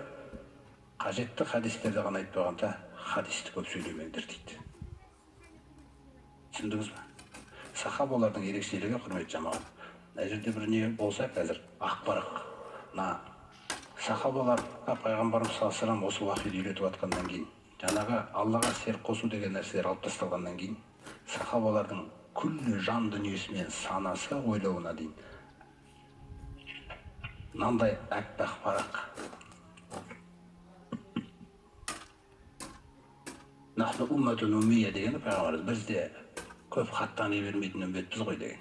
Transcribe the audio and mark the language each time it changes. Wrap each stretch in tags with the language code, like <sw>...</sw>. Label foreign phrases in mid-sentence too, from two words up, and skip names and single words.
<kk>Қажетті хадистерді ғана айтпағанда, хадисті көп сөйлемеңдер дейді. Түсіндіңіз бе? Сахабалардың ерекшелігі құрметті жамағат. Мына жерде бір не болса қазір ақпарақ. Сахабаларға пайғамбарымыз</kk> <ar>صلى الله عليه وسلم</ar> <kk>осы уақитты үйретіп жатқаннан кейін, жаңағы Аллаға серік қосу деген нәрселер алып тасталғаннан кейін, сахабалардың күллі жан дүниесі мен санасы ойлауына дейін мынандай аппақ парақ.</kk> <ar>نحن أمة أمية</ar> <kk>дегені пайғамбарымыз бізде көп хат тани бермейтін үмбетпіз ғой деген.</kk>